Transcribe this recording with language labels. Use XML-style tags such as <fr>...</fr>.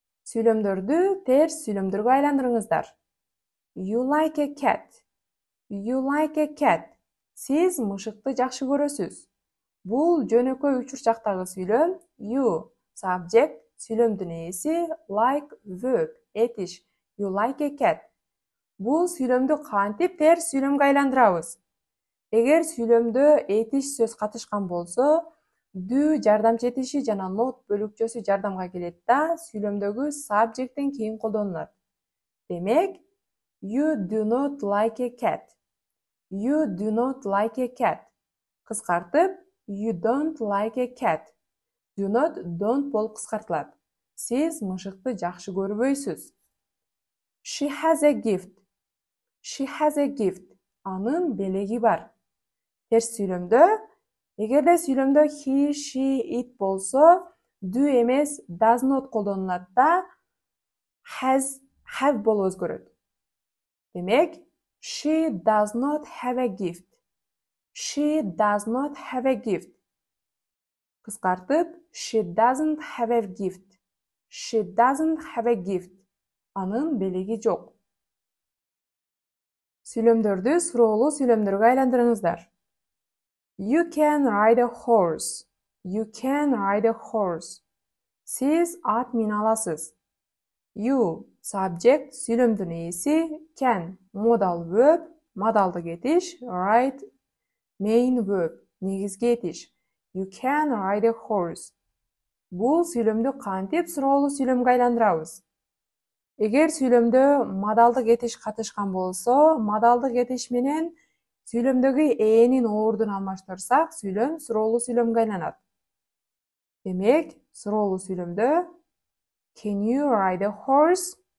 <ky>Сүйлөмдөрдү терс сүйлөмдөргө айландырыңыздар.</ky> <en>You like a cat. You like a cat.</en> <ky>Сиз мышыкты жакшы көрөсүз. Бул жөнөкөй учурчактагы сүйлөм.</ky> <en>You, subject,</en> <ky>сүйлөмдүн ээси,</ky> <en>like, verb, этиш. You like a cat.</en> <ky>Бул сүйлөмдү кантип терс сүйлөмгө айландырабыз? Эгер сүйлөмдө этиш сөз катышкан болсо, do жардамчы этиши жана not бөлүкчөсү жардамга келет да, сүйлөмдөгү subjecттен кийин колдонулат.</ky> <en>Демек, you do not like a cat. You do not like a cat. Кыскартып, you don't like a cat. Do not, don't</en> <ky>болуп кыскартылат. Сиз мышыкты жакшы көрбөйсүз.</ky> <en>She has a gift. She has a gift.</en> <ky>Анын белеги бар. Терс сүйлөмдө, эгерде сүйлөмдө he, she, it болсо, do эмес does not колдонулат да, has, have болуп өзгөрөт.</ky> <en>Демек, she does not have a gift. She does not have a gift. Кыскартып, she doesn't have a gift. She doesn't have a gift.</en> <ky>Анын белеги жок. Сүйлөмдөрдү суроолуу сүйлөмдөргө айландырыңыздар.</ky> <en>You can ride a horse. You can ride a horse.</en> <ky>Сиз ат мине аласыз.</ky> <en>You, subject,</en> <ky>сүйлөмдүн ээси,</ky> <en>can, modal verb,</en> <ky>модалдык этиш,</ky> <en>ride, main verb,</en> <ky>негизги этиш.</ky> <en>You can ride a horse.</en> <ky>Бул сүйлөмдү кантип суроолуу сүйлөмгө айландырабыз? Эгер сүйлөмдө модалдык этиш катышкан болсо, модалдык этиш менен сүйлөмдөгү ээнин ордун алмаштырсак, сүйлөм суроолуу сүйлөмгө айланат. Демек, суроолуу сүйлөмдө</ky> <en>Can you ride a horse?</en>